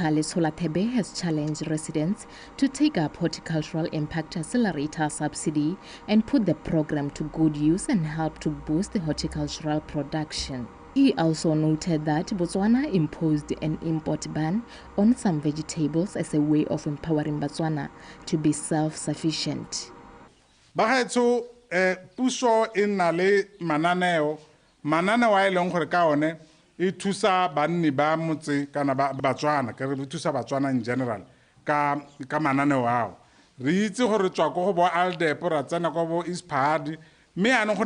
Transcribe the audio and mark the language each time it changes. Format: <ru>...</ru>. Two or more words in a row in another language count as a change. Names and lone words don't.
<en>Letsolatebe has challenged residents to take up horticultural impact accelerator subsidy and put the program to good use and help to boost the horticultural production. He also noted that Botswana imposed an import ban on some vegetables as a way of empowering Botswana to be self-sufficient.</en> <tn>Puso na le mananeo a eleng gore ka one e thusa banni ba motse kana Batswana ke re thusa Batswana</tn> <en>in general</en> <tn>ka mananeo ao re itse gore tswa go bo Aldep ra tsena go bo Ispahadi mme ana go na</tn>